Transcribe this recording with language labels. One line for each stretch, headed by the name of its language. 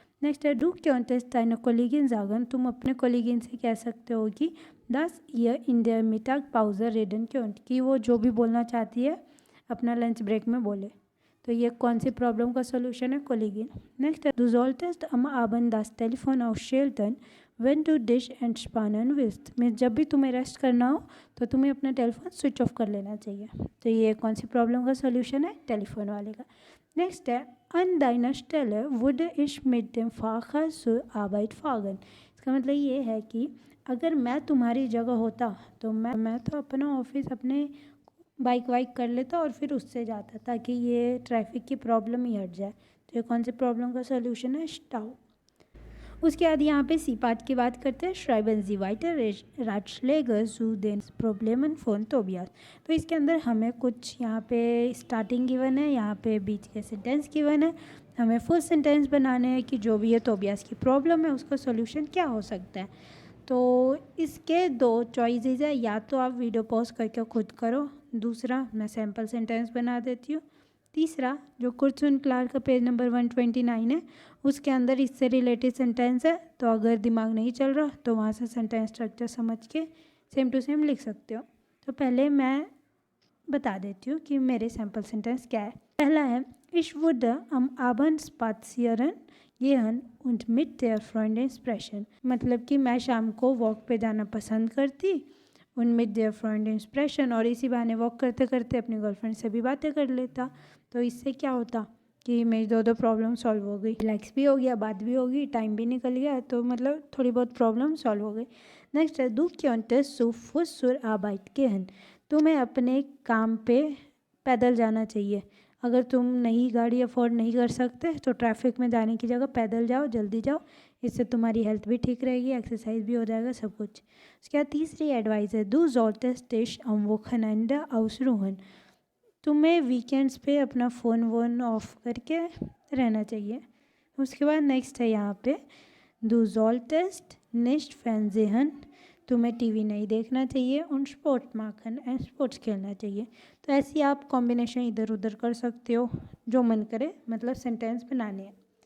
Hindi: Next है
German: डू कॉन्टेस्ट deine Kollegin sagen,
Hindi: तुम अपने कोलिगिन से कह सकते हो कि
German: dass ihr in der Mittagspause reden könnt,
Hindi: कि वो जो भी बोलना चाहती है अपना लंच ब्रेक में बोले। तो ये कौन सी प्रॉब्लम का सोल्यूशन है? कोलिगिन। नेक्स्ट है
German: du solltest am Abend das Telefon ausschalten when du dich entspannen willst
Hindi: means जब भी तुम्हें रेस्ट करना हो तो तुम्हें अपना टेलीफोन स्विच ऑफ कर लेना चाहिए। तो ये कौन सी प्रॉब्लम का सोल्यूशन है? टेलीफोन वाले का। नेक्स्ट है
German: an deiner Stelle würde ich mit dem Fahrrad zur Arbeit fahren।
Hindi: इसका मतलब ये है कि अगर मैं तुम्हारी जगह होता तो मैं तो अपना ऑफिस अपने बाइक वाइक कर लेता और फिर उससे जाता ताकि ये ट्रैफिक की प्रॉब्लम ही हट जाए। तो ये कौन सी प्रॉब्लम का सोल्यूशन है? स्टाउ। उसके बाद यहाँ पे सी पार्ट की बात करते हैं।
German: श्राइबन जी वाइटर राटschläge zu den Problemen von Tobias।
Hindi: तो इसके अंदर हमें कुछ यहाँ पे स्टार्टिंग गिवन है, यहाँ पे बीच के सेंटेंस गिवन है। हमें फुल सेंटेंस बनाने हैं कि जो भी ये तोबियास की प्रॉब्लम है उसका सोल्यूशन क्या हो सकता है। तो इसके दो चॉइसेस है, या तो आप वीडियो पॉज करके खुद करो, दूसरा मैं सैम्पल सेंटेंस बना देती हूँ, तीसरा जो कुर्सुन क्लार्क का पेज नंबर 129 है उसके अंदर इससे रिलेटेड सेंटेंस है। तो अगर दिमाग नहीं चल रहा तो वहाँ से सेंटेंस स्ट्रक्चर समझ के सेम टू सेम लिख सकते हो। तो पहले मैं बता देती हूँ कि मेरे सैम्पल सेंटेंस क्या है। पहला है
German: Ich würde am Abend spazieren gehen und mit der Freundin sprechen।
Hindi: मतलब कि मैं शाम को वॉक पे जाना पसंद करती
German: und mit der Freundin sprechen,
Hindi: और इसी बहाने वॉक करते करते अपनी गर्लफ्रेंड से भी बातें कर लेता। तो इससे क्या होता कि मेरी दो प्रॉब्लम सॉल्व हो गई, रिलैक्स भी हो गया, बात भी होगी, टाइम भी निकल गया, तो मतलब थोड़ी बहुत प्रॉब्लम सॉल्व हो गई। नेक्स्ट है
German: Du könntest zu Fuß zur Arbeit gehen।
Hindi: तुम्हें अपने काम पे पैदल जाना चाहिए। अगर तुम नई गाड़ी अफोर्ड नहीं कर सकते तो ट्रैफिक में जाने की जगह पैदल जाओ, जल्दी जाओ, इससे तुम्हारी हेल्थ भी ठीक रहेगी, एक्सरसाइज भी हो जाएगा, सब कुछ। उसके बाद तीसरी एडवाइस है
German: Du solltest dich am Wochenende ausruhen।
Hindi: तुम्हें वीकेंड्स पे अपना फ़ोन वोन ऑफ करके रहना चाहिए। उसके बाद नेक्स्ट है यहाँ पे
German: Du solltest nicht Fernsehen,
Hindi: तुम्हें टीवी नहीं देखना चाहिए, और स्पोर्ट माखन एंड स्पोर्ट्स खेलना चाहिए। तो ऐसी आप कॉम्बिनेशन इधर उधर कर सकते हो जो मन करे, मतलब सेंटेंस बनाने हैं।